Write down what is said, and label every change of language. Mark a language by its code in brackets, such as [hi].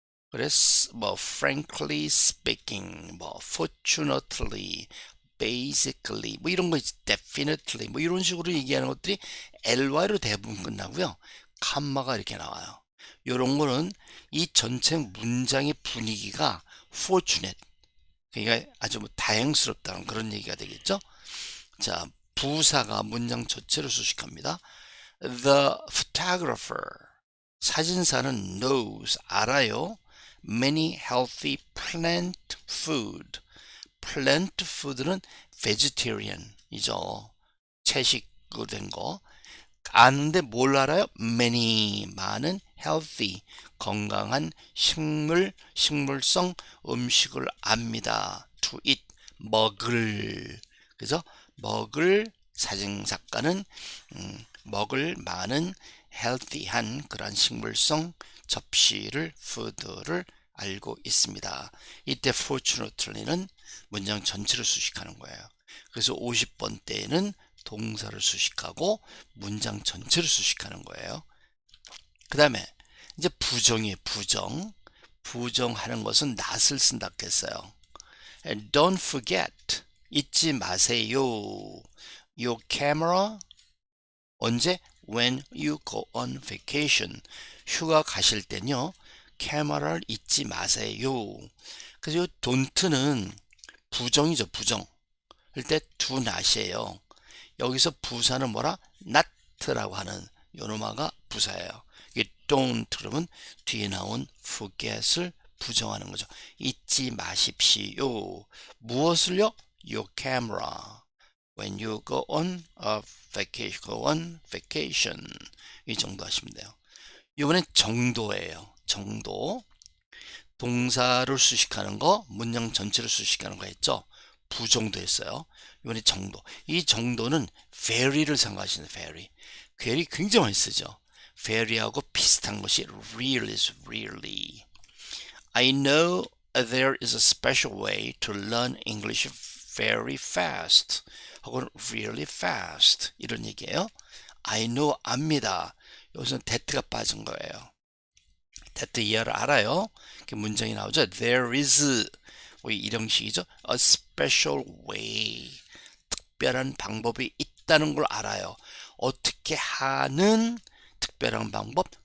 [ko] 그래서 뭐 [en] frankly speaking, [ko] 뭐 fortunately, basically 뭐 이런 거 있지, definitely 뭐 이런 식으로 얘기하는 것들이 ly로 대부분 끝나고요. 컴마가 이렇게 나와요. 이런 거는 이 전체 문장의 분위기가 fortunate 그러니까 아주 뭐 다행스럽다는 그런 얘기가 되겠죠. 자, 부사가 문장 전체를 수식합니다. [en] The photographer [ko] 사진사는 [en] knows [ko] 알아요. [en] Many healthy plant food. plant food는 vegetarian이죠. [ko] 채식으로 된 거. 아는데 뭘 알아요? many 많은 healthy 건강한 식물성 음식을 압니다. to eat 먹을 그래서 먹을 사진작가는 먹을 많은 healthy한 그런 식물성 접시를 푸드를 알고 있습니다. 이때 fortunately는 문장 전체를 수식하는 거예요. 그래서 50번 때에는 동사를 수식하고 문장 전체를 수식하는 거예요. 그 다음에 이제 부정이에요. 부정하는 것은 not을 쓴다 했어요. [en] And don't forget [ko] 잊지 마세요. [en] Your camera [ko] 언제? [en] When you go on vacation [ko] 휴가 가실 때는요. 카메라를 잊지 마세요. 그래서 이 don't는 부정이죠. 부정. 그럴 때 do not이에요. 여기서 부사는 뭐라? not라고 하는 요노마가 부사예요. 이게 don't 그러면 뒤에 나온 forget을 부정하는 거죠. 잊지 마십시오. 무엇을요? [en] Your camera. When you go on a vacation, go on vacation. [ko] 이 정도 하시면 돼요. 이번엔 정도예요. 정도. 동사를 수식하는 거, 문장 전체를 수식하는 거 했죠. 부정도 했어요. 이번에 정도. 이 정도는 very를 생각하시는 very. very 굉장히 많이 쓰죠. very하고 비슷한 것이 really is really. [en] I know there is a special way to learn English very fast. [ko] 혹은 really fast. 이런 얘기예요. [en] I know [ko] 압니다. 여기서는 that가 빠진 거예요. that 이하를 알아요. 이렇게 문장이 나오죠. There is 뭐 이런 식이죠. [en] A special way. [ko] 특별한 방법이 있다는 걸 알아요. 어떻게 하는 특별한 방법?